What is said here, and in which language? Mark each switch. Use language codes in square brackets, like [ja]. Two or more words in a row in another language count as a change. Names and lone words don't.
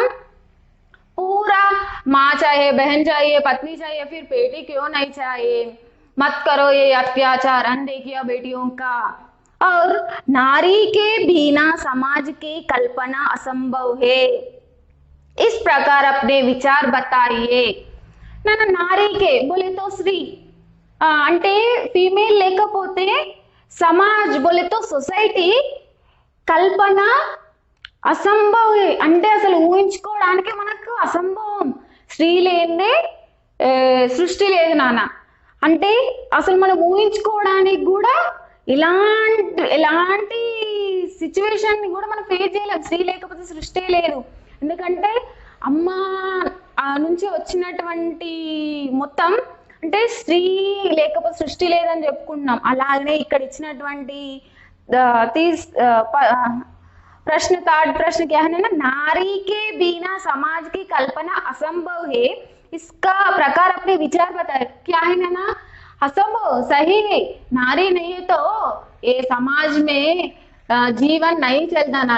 [hi] पूरा माँ चाहिए, बहन चाहिए, पत्नी चाहिए, फिर बेटी क्यों नहीं चाहिए? मत करो ये अत्याचार, अनदेखिया बेटियों का। और नारी के बिना समाज की कल्पना असंभव है। इस प्रकार अपने विचार बताइए नाना। नारी के बोले तो स्त्री [te] అంటే ఫీమేల్ లేకపోతే [hi] समाज बोले तो [te] సొసైటీ [hi] कल्पना असंभव [te] అంటే అసలు ఊహించుకోవడానికి మనకు అసంభవం। స్త్రీ లేనిదే సృష్టి లేదు నాన్న। అంటే అసలు మనం ఊహించుకోవడానికి కూడా ఎలాంటి సిచ్యువేషన్ ని కూడా మనం ఫేస్ చేయలేం స్త్రీ లేకపోతే సృష్టి లేదు। ఎందుకంటే అమ్మ నుంచి వచ్చినటువంటి మొత్తం అంటే స్త్రీ లేకపోతే సృష్టి లేదని చెప్పుకుంటున్నాం. అలాగనే ఇక్కడ ఇచ్చినటువంటి [hi] प्रश्न थर्ड प्रश्न क्या है ना, नारी के बिना समाज की कल्पना असंभव है, इसका प्रकार अपने विचार बताए. क्या है ना, असंभव सही है, नारी नहीं है तो ये समाज में जीवन नहीं चलता ना.